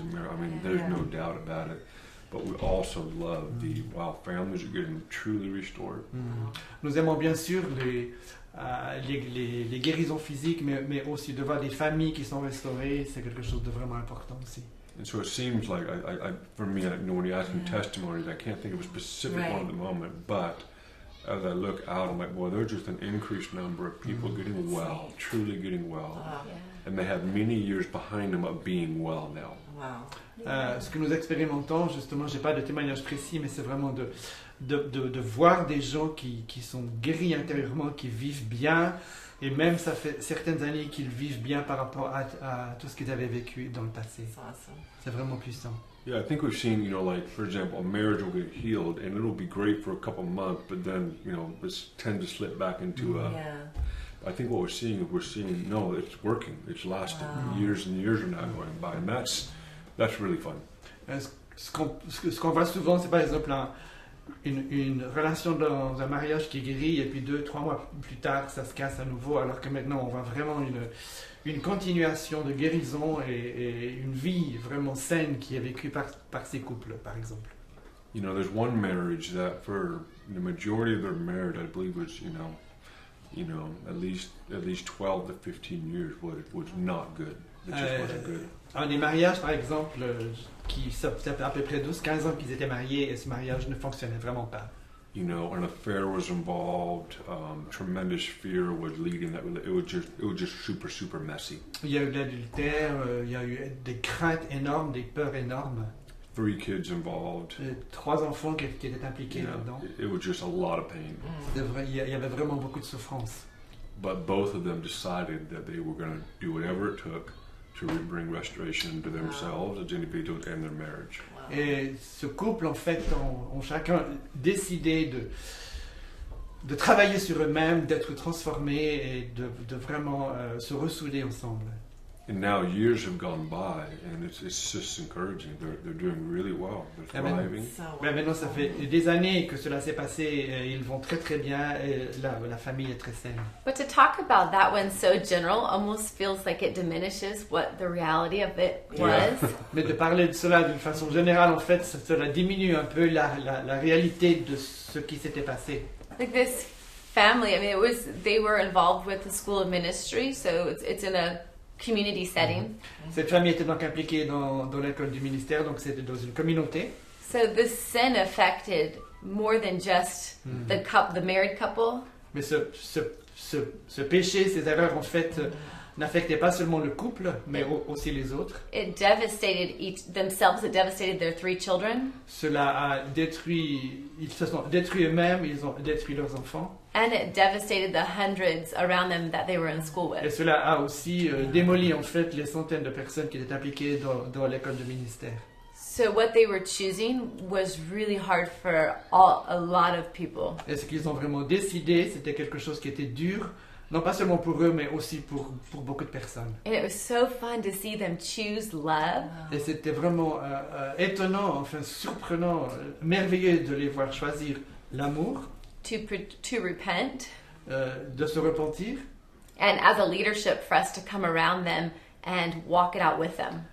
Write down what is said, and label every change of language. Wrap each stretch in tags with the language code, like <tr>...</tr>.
<en>I mean, there's no doubt about it. But we also love families are getting truly restored.</en> <fr>Nous aimons bien sûr les guérisons physiques, mais aussi de voir des familles qui sont restaurées, c'est quelque chose de vraiment important aussi.</fr> <en>And so it seems like, for me, when you ask me testimonies, I can't think of a specific one at the moment, but as I look out, I'm like, boy, there's just an increased number of people getting well, truly getting well. Wow. And they have many years behind them of being well now. Wow.</en> <fr>Ce que nous expérimentons, justement, je n'ai pas de témoignage précis, mais c'est vraiment de voir des gens qui sont guéris intérieurement, qui vivent bien, et même ça fait certaines années qu'ils vivent bien par rapport à tout ce qu'ils avaient vécu dans le passé.</fr> <en>That's awesome.</en> <fr>C'est vraiment puissant.</fr> <en>Yeah, I think we've seen, like, for example, a marriage will get healed, and it'll be great for a couple months, but then, it tends to slip back into Yeah. I think what we're seeing no, it's working, it's lasting. Wow. Years and years are now going by, and that's really fun.</en> <fr>Ce qu'on voit souvent, c'est par exemple une relation dans un mariage qui est guérie, et puis 2-3 mois plus tard, ça se casse à nouveau, alors que maintenant, on voit vraiment une continuation de guérison et une vie vraiment saine qui est vécue par ces couples, par exemple.</fr> <en>There's one marriage that for the majority of their marriage, I believe was, at least 12 to 15 years was not good. It just wasn't good.</en> <fr>Un des mariages, par exemple, ça fait à peu près 12-15 ans qu'ils étaient mariés et ce mariage ne fonctionnait vraiment pas.</fr> <en>You know, an affair was involved. Tremendous fear was leading that. It was just super messy.</en> <fr>Il y a eu de l'adultère, il y a eu des craintes énormes, des peurs énormes.</fr> <en>3 kids involved.</en> <fr>3 enfants qui étaient impliqués</fr> <en>You know,</en> <fr>là-dedans.</fr> <en>it was just a lot of pain.</en> <fr>C'est vrai, il y avait vraiment beaucoup de souffrance.</fr> <en>But both of them decided that they were going to do whatever it took to bring restoration to themselves as individuals and their marriage.</en> <fr>Et ce couple, en fait, ont chacun décidé de travailler sur eux-mêmes, d'être transformés et de vraiment se ressouder ensemble.</fr> <en>And now years have gone by, and it's just encouraging. They're doing really well. They're thriving.</en> <fr>Ben maintenant, ça fait des années que cela s'est passé. Et ils vont très très bien. Et la famille est très saine.</fr> <en>But to talk about that one so general almost feels like it diminishes what the reality of it was.</en> <fr>Mais de parler de cela d'une façon générale, en fait, cela diminue un peu la réalité de ce qui s'était passé.</fr> <en>Like this family, I mean, they were involved with the School of Ministry, so it's in a community setting.</en> <fr>Cette famille était donc impliquée dans l'école du ministère, donc c'était dans une communauté.</fr> <en>So this sin affected more than just the married couple.</en> <fr>Mais ce péché, ces erreurs, en fait, n'affectaient pas seulement le couple, mais aussi les autres.</fr> <en>It devastated themselves. It devastated their 3 children.</en> <fr>Cela a détruit, ils se sont détruits eux-mêmes, ils ont détruit leurs enfants.</fr> <en>And it devastated the hundreds around them that they were in school</en> <fr>Et cela a aussi démoli en fait les centaines de personnes qui étaient impliquées dans l'école de ministère.</fr> <en>So what they were choosing was really hard for a lot of people.</en> <fr>Et ce qu'ils ont vraiment décidé, c'était quelque chose qui était dur, non pas seulement pour eux, mais aussi pour beaucoup de personnes.</fr> <en>And it was so fun to see them choose love.</en> <fr>Et c'était vraiment étonnant, enfin surprenant, merveilleux de les voir choisir l'amour,</fr> <en>To repent,</en> <fr>de se repentir,</fr> <en>and as a leadership for us to come around them and walk it out with them.</en>